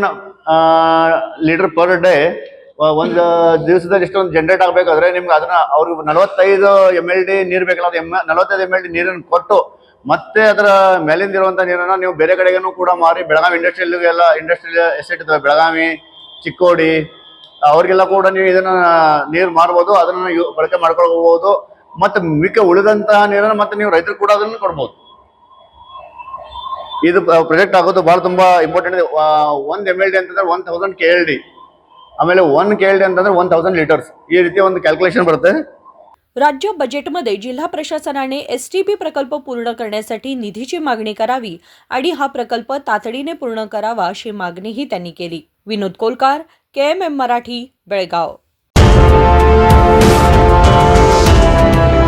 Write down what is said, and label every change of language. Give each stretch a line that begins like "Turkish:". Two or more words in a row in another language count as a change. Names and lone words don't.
English: litre per day
Kannada: ಒಂದು ದಿವಸದಲ್ಲಿ ಇಷ್ಟೊಂದು ಜನರೇಟ್ ಆಗ್ಬೇಕಾದ್ರೆ ನಿಮ್ಗೆ ಅದನ್ನ ಅವ್ರಿಗೆ 45 MLD ನೀರು ಬೇಕಲ್ಲ, ಅದು 45 MLD ನೀರನ್ನು ಕೊಟ್ಟು ಮತ್ತೆ ಅದರ ಮೇಲಿಂದ ಇರುವಂತ ನೀರನ್ನ ನೀವು ಬೇರೆ ಕಡೆಗೂ ಕೂಡ ಮಾರಿ, ಬೆಳಗಾವಿ
English: industrial estate
Kannada: ಇದಾವೆ, ಬೆಳಗಾವಿ, ಚಿಕ್ಕೋಡಿ, ಅವ್ರಿಗೆಲ್ಲ ಕೂಡ ನೀವು ಇದನ್ನ ನೀರು ಮಾರ್ಬೋದು, ಅದನ್ನ ಬಳಕೆ ಮಾಡ್ಕೊಳ್ಬಹುದು. ಮತ್ತೆ ಮಿಕ್ಕ ಉಳಿದಂತಹ ನೀರನ್ನ ಮತ್ತೆ ನೀವು ರೈತರು ಕೂಡ ಅದನ್ನು ಕೊಡ್ಬೋದು. ಇದು ಪ್ರಾಜೆಕ್ಟ್ ಆಗೋದು ಬಹಳ ತುಂಬಾ ಇಂಪಾರ್ಟೆಂಟ್. 1 MLD ಅಂತಂದ್ರೆ 1000 KLD, ಆಮೇಲೆ 1 KLD ಅಂತಂದ್ರೆ 1000 ಲೀಟರ್ಸ್. ಈ ರೀತಿ ಒಂದು ಕ್ಯಾಲ್क्युलेशन बರುತ್ತೆ.
Marathi: राज्य बजेटमध्ये जिल्हा प्रशासनाने STP प्रकल्प पूर्ण करण्यासाठी निधीची मागणी करावी आणि हा प्रकल्प तातडीने पूर्ण करावा अशी मागणीही त्यांनी केली. विनोद कोलकार, KMM मराठी, बेळगाव.